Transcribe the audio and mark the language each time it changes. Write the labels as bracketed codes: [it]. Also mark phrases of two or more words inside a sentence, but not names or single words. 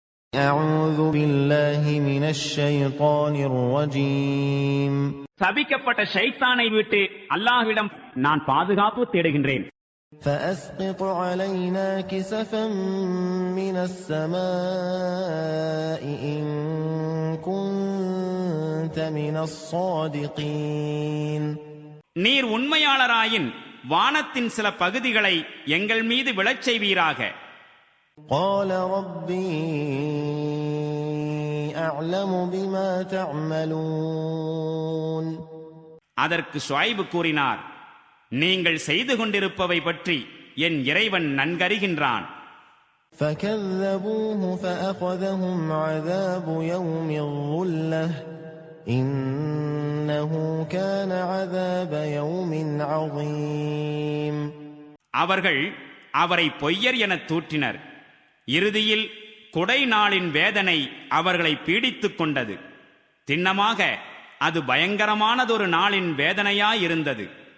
[ar] أعوذ بالله من الشيطان الرجيم. [ta] சபிக்கப்பட்ட ஷைத்தானை விட்டு அல்லாஹ்விடம் நான் பாதுகாப்பு தேடுகின்றேன். [ar] فأسقط علينا كسفا من السماء إن كنت من الصادقين. [ta] நீர் உண்மையாளராயின் வானத்தின் சில பகுதிகளை எங்கள் மீது விழச் செய்வீராக. [ar] قال ربي أعلم بما تعملون. [ta] அதற்கு ஷுஐப் கூறினார், நீங்கள் செய்து கொண்டிருப்பவை பற்றி என் இறைவன் நன்கறிகின்றான். [ar] فكذبوه فأخذهم عذاب يوم الظلة إنه كان عذاب يوم عظيم. [ta] அவர்கள் அவரை பொய்யர் என தூற்றினர். இறுதியில் கொடை நாளின் வேதனை அவர்களை பீடித்துக் கொண்டது. திண்ணமாக அது பயங்கரமானதொரு நாளின் வேதனையாயிருந்தது.